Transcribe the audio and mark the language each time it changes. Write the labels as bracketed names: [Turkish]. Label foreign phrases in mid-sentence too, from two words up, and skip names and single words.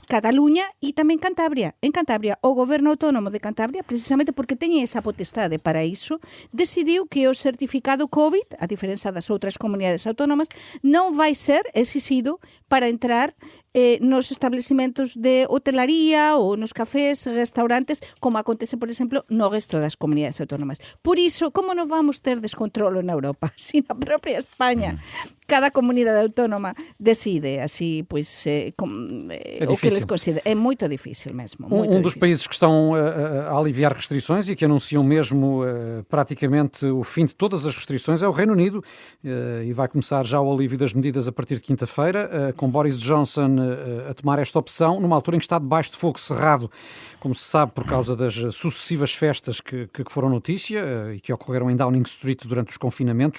[Galician] Cataluña e tamén Cantabria. En Cantabria, o goberno autónomo de Cantabria, precisamente porque teñe esa potestade para iso, decidiu que o certificado COVID, a diferenza das outras comunidades autónomas, non vai ser exixido para entrar nos establecimentos de hotelaría ou nos cafés, restaurantes, como acontece, por exemplo, no resto das comunidades autónomas. Por iso, como non vamos ter descontrolo na Europa? Si na propia España cada comunidade autónoma decide así, pois, o que les considera. É moito difícil mesmo. [Portuguese] Um dos países que estão a aliviar restrições e que anunciam mesmo praticamente o fim de todas as restrições é o Reino Unido, e vai começar já o alívio das medidas a partir de quinta-feira, com Boris Johnson a tomar esta opção, numa altura em que está debaixo de fogo cerrado, como se sabe, por causa das sucessivas festas que foram notícia e que ocorreram em Downing Street durante os confinamentos.